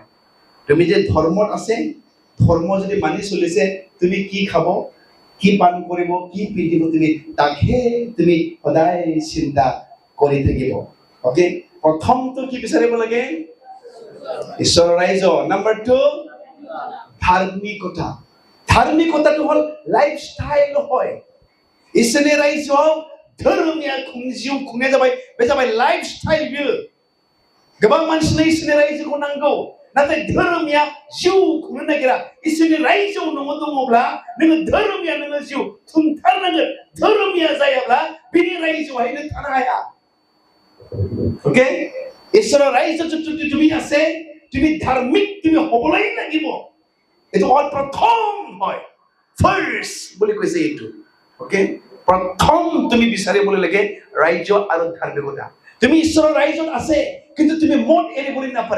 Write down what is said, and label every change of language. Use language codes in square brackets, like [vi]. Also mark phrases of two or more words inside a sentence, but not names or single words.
[as] তুমি যে ধৰ্মত আছে, ধৰ্ম যদি মানি চলিছে, তুমি কি খাব, কি পান কৰিব, কি পিন্ধিব, তুমি তাকহে তুমি সদায় চিন্তা কৰি থাকিব। অকে, প্ৰথমটো কি বিচাৰিব লাগে, ঈশ্বৰৰ ৰাজ্য। নাম্বাৰ 2 ধাৰ্মিকতা। ধাৰ্মিকতাটো হ'ল लाइफस्टाइल হয়। [brx] इसोरनि रायजोआव धोरोमनिया जिउ खुंनाया जाबाय, बे जाबाय लाइफस्टाइल। बियो गोबां मानसिनो इसोरनि रायजोखौ नांगौ, नाथाय धोरोमनिया जिउ खुंनो नागिरा। इसोरनि रायजोआव नोङो दङब्ला नोङो धोरोमनिया नोङो जिउ खुंथारनांगोन। धोरोमनिया जायाब्ला बिनि रायजोआवहाय नों थानो हाया। ओके, [as] ঈশ্বৰৰ ৰাজ্যত যদি তুমি আছে, তুমি ধাৰ্মিক তুমি হ'বলৈ লাগিব। এইটো প্ৰথম হয়, ফাৰ্ষ্ট বুলি কৈছে এইটো। ওকে, প্ৰথম তুমি বিচাৰিবলৈ লাগে ৰাজ্য আৰু ধাৰ্মিকতা। তুমি ঈশ্বৰৰ ৰাজ্যত আছে, কিন্তু তুমি মদ এৰিবলৈ নাপাৰে।